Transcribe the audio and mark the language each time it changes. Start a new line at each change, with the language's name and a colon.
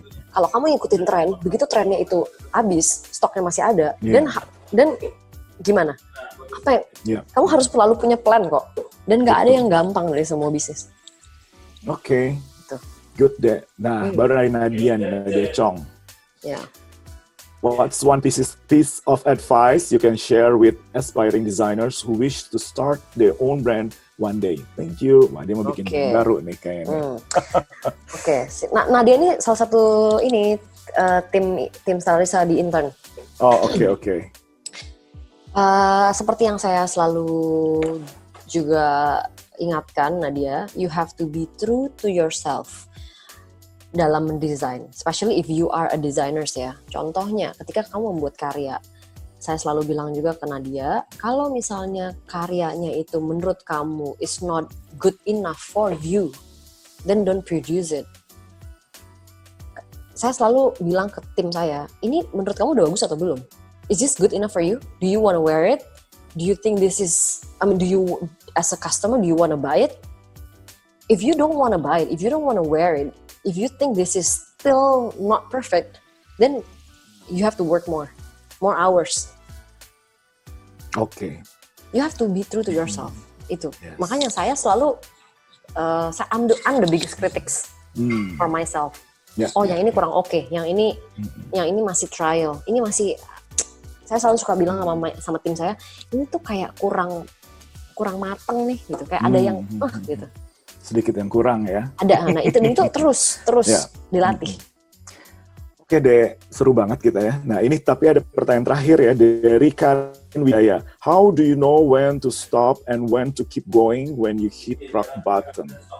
Indonesian: Kalau kamu ngikutin tren, begitu trennya itu habis, stoknya masih ada, dan gimana? Kamu harus selalu punya plan kok, dan nggak ada yang gampang dari semua bisnis. Oke. Good deh. Nah, baru dari Nadia Chong.
English: What's one piece of advice you can share with aspiring designers who wish to start their own brand one day? Thank you.
Indonesian: Wah, dia mau bikin baru nih kayaknya. Nah, Nadia ini salah satu tim stylista di intern. Oke. Seperti yang saya selalu juga ingatkan Nadia,
English: you have to be true to yourself
Indonesian: dalam mendesain,
English: especially if you are a designers ya.
Indonesian: Contohnya, ketika kamu membuat karya, saya selalu bilang juga ke Nadia, kalau misalnya karyanya itu menurut kamu
English: is not good enough for you, then don't produce it.
Indonesian: Saya selalu bilang ke tim saya, ini menurut kamu udah bagus atau belum?
English: Is this good enough for you? Do you want to wear it? Do you think this is, do you, as a customer, do you want to buy it? If you don't want to buy it, if you don't want to wear it, if you think this is still not perfect, then you have to work more hours.
Indonesian: Oke.
English: You have to be true to yourself.
Indonesian: Itu.
English: Yes.
Indonesian: Makanya saya selalu,
English: I'm the biggest critics for myself. Yeah,
Indonesian: yang ini kurang oke, yang ini masih trial, ini masih, saya selalu suka bilang sama tim saya, ini tuh kayak kurang mateng nih, gitu, kayak ada yang gitu. Sedikit yang kurang ya. Ada, nah itu terus yeah. Dilatih. Oke deh, seru banget kita ya. Nah ini tapi ada pertanyaan terakhir ya dari Karin Widaya.
English: How do you know when to stop and when to keep going when you hit rock bottom?